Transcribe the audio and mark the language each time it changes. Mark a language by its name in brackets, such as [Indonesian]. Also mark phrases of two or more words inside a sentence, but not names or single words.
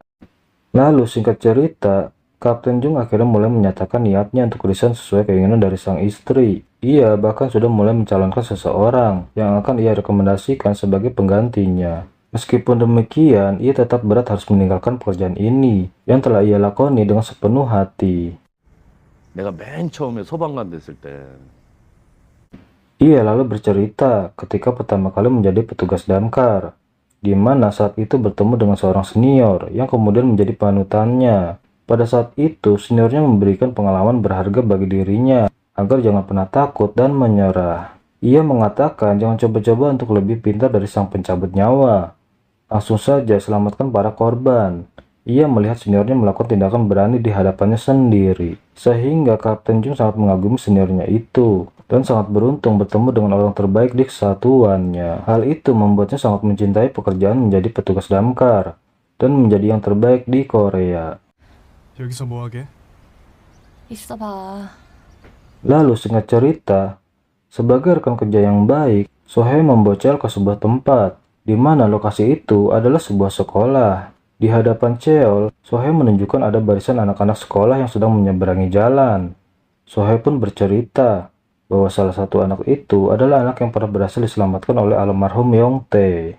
[Indonesian] Lalu singkat cerita, Kapten Jung akhirnya mulai menyatakan niatnya untuk resign sesuai keinginan dari sang istri. Ia bahkan sudah mulai mencalonkan seseorang yang akan ia rekomendasikan sebagai penggantinya. Meskipun demikian, ia tetap berat harus meninggalkan pekerjaan ini yang telah ia lakoni dengan sepenuh hati. [Korean] 내가 맨 처음에 소방관 됐을 때 [Indonesian] Ia lalu bercerita ketika pertama kali menjadi petugas damkar, di mana saat itu bertemu dengan seorang senior yang kemudian menjadi panutannya. Pada saat itu, seniornya memberikan pengalaman berharga bagi dirinya agar jangan pernah takut dan menyerah. Ia mengatakan jangan coba-coba untuk lebih pintar dari sang pencabut nyawa. Langsung saja selamatkan para korban. Ia melihat seniornya melakukan tindakan berani di hadapannya sendiri. Sehingga Kapten Jung sangat mengagumi seniornya itu. Dan sangat beruntung bertemu dengan orang terbaik di kesatuannya. Hal itu membuatnya sangat mencintai pekerjaan menjadi petugas damkar. Dan menjadi yang terbaik di Korea. [Korean] 여기서 뭐하게? 있어봐. [Indonesian] Lalu singkat cerita, sebagai rekan kerja yang baik, Sohee membawa Cheol ke sebuah tempat, di mana lokasi itu adalah sebuah sekolah. Di hadapan Cheol, Sohee menunjukkan ada barisan anak-anak sekolah yang sedang menyeberangi jalan. Sohee pun bercerita bahwa salah satu anak itu adalah anak yang pernah berhasil diselamatkan oleh almarhum Yongtae.